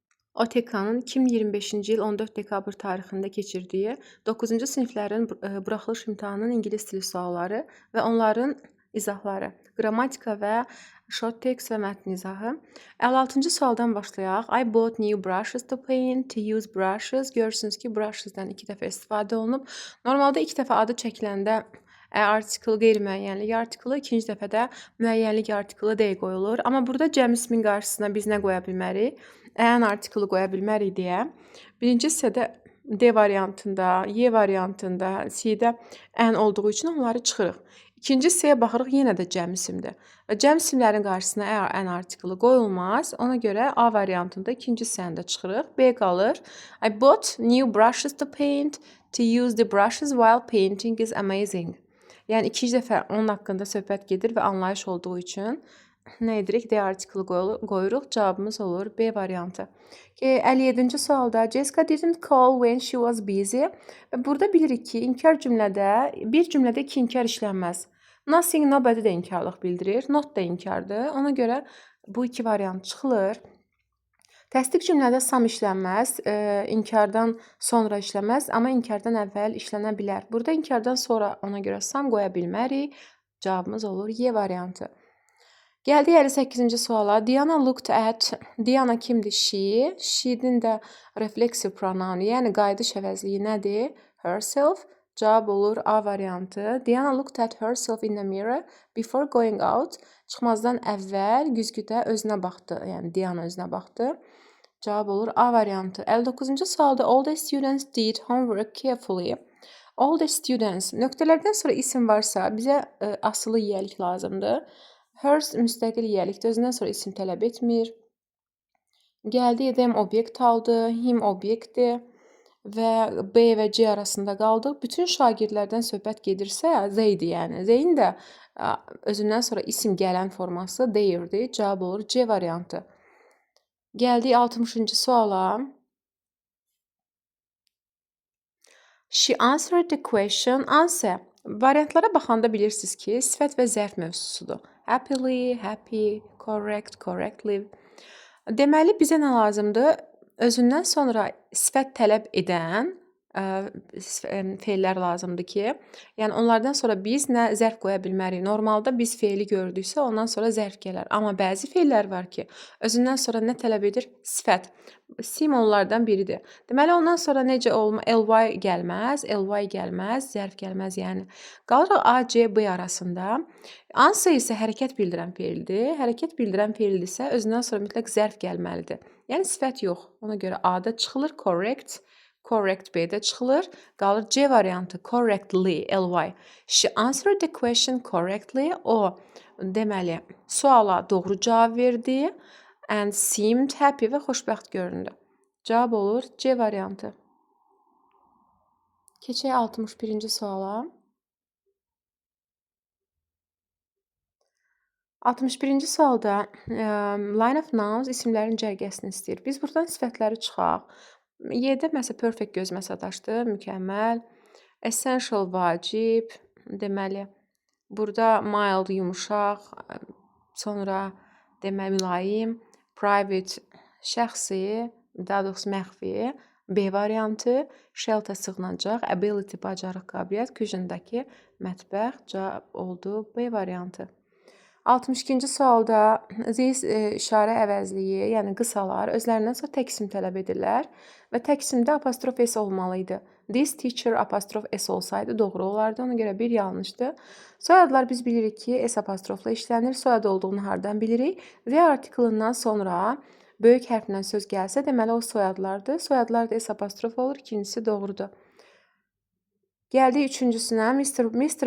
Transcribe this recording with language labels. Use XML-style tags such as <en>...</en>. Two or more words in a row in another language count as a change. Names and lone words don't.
<az>OTK-nın 2025-ci il 14 dekabr tarixində keçirdiyi 9-cu siniflərin buraxılış imtahanının ingilis dili sualları və onların izahları, qrammatika və</az> <en>short text</en> <az>və mətn izahı. 56-cı sualdan başlayaq.</az> <en>I bought new brushes to paint, to use brushes.</en> <az>Görürsünüz ki, brushesdən 2 dəfə istifadə olunub. Normalda 2 dəfə adı çəkiləndə article qeyri-müəyyənlik artiklı, ikinci dəfədə müəyyənlik artiklı D qoyulur. Amma burada cəm ismin qarşısına biz nə qoya bilmərik? An artiklı qoya bilmərik deyə. Birinci hissədə D variantında, Y variantında, C-də an olduğu üçün onları çıxırıq. İkinci hissəyə baxırıq, yenə də cəm isimdir. Və cəm isimlərin qarşısına əgər an artiklı qoyulmaz, ona görə A variantında ikinci hissəni də çıxırıq. B qalır.</az> <en>I bought new brushes to paint. To use the brushes while painting is amazing.</en> <az>Yəni ikinci dəfə onun haqqında söhbət gedir və anlayış olduğu üçün nə edirik? D artiklı qoyuruq. Cavabımız olur B variantı. 57-ci sualda</az> <en>Jessica didn't call when she was busy.</en> <az>Burada bilirik ki, inkar cümlədə bir cümlədə iki inkar işlənməz.</az> <en>Nothing, nobody</en> <az>də inkarlıq bildirir. Not da inkardır. Ona görə bu iki variant çıxılır. Təsdiq cümlədə some işlənməz, inkardan sonra işləməz, amma inkardan əvvəl işlənə bilər. Burada inkardan sonra ona görə some qoya bilmərik. Cavabımız olur Y variantı. Gəldik 58-ci suala.</az> <en>Diana looked at.</en> <az>Diana kimdir? She. She-nin də refleksiv pronounu, yəni qayıdış əvəzliyi nədir? Herself. Cavab olur A variantı.</az> <en>Diana looked at herself in the mirror before going out.</en> <az>Çıxmazdan əvvəl güzgüdə özünə baxdı. Yəni Diana özünə baxdı. Cavab olur A variantı. 59-cu sualda</az> <en>all the students did homework carefully. All the students.</en> <az>Nöqtələrdən sonra isim varsa bizə asılı yiyəlik lazımdır. Hers müstəqil yiyəlikdir. Özündən sonra isim tələb etmir. Gəldi, them obyekt aldı. Him obyektdir. Və B və C arasında qaldıq. Bütün şagirdlərdən söhbət gedirsə, theydir yəni. They'in də özündən sonra isim gələn forması they'dir. Cavab olur C variantı. Gəldik 60-cı suala.</az> <en>She answered the question. Answer.</en> <az>Variantlara baxanda bilirsiniz ki, sifət və zərf mövzusudur.</az> <en>Happily, happy, correct, correctly.</en> <az>Deməli, bizə nə lazımdır? Özündən sonra sifət tələb edən feillər lazımdır ki, yəni onlardan sonra biz nə zərf qoya bilmərik. Normalda biz feili gördüksə, ondan sonra zərf gələr. Amma bəzi feillər var ki, özündən sonra nə tələb edir? Sifət. Sim onlardan biridir. Deməli, ondan sonra necə olma? Ly gəlməz, zərf gəlməz, yəni. Qalırıq A, C, B arasında. Answer isə hərəkət bildirən feildir. Hərəkət bildirən feildirsə, özündən sonra mütləq zərf gəlməlidir. Yəni, sifət yox. Ona görə A-da çıxılır, correct. Correct B-də çıxılır. Qalır C variantı, correctly, ly.</az> <en>She answered the question correctly.</en> <az>O, deməli, suala doğru cavab verdi.</az> <en>And seemed happy</en> <az>və xoşbəxt göründü. Cavab olur C variantı. Keçək 61-ci suala. 61-ci sualda</az> <en>line of nouns</en> <az>isimlərin cərgəsini istəyir. Biz buradan sifətləri çıxaq. Y-də məsələn perfect gözümə sataşdı, mükəmməl. Essential vacib, deməli, burada mild yumuşaq, sonra deməli mülayim, private şəxsi, daha doğrusu məxfi, B variantı, shelter sığınacaq, ability bacarıq, qabiliyyət, küçündəki mətbəx, cavab oldu B variantı. 62-ci sualda this işarə əvəzliyi, yəni qısalar özlərindən sonra tək isim tələb edirlər və tək isimdə apostrof S olmalı idi.</az> <en>This teacher</en> <az>apostrof S olsaydı doğru olardı, ona görə bir yanlışdır. Soyadlar biz bilirik ki, S apostrofla işlənir. Soyad olduğunu hardan bilirik? The artiklından sonra böyük hərflə söz gəlsə, deməli o soyadlardır. Soyadlar da S apostrof olur, ikincisi doğrudur. Gəldik üçüncüsünə. Mr.</az>